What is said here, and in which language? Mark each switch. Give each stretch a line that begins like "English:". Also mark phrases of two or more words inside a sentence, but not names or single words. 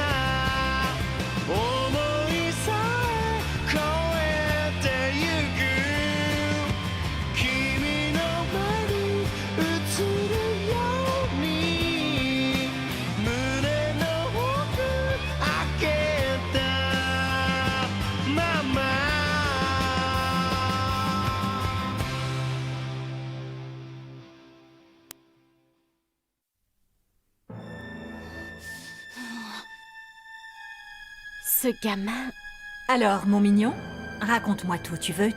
Japanese: 思いさえ超えてゆく君の前に映るように胸の奥開けたまま
French: Ce gamin... Alors, mon mignon, raconte-moi tout, tu veux?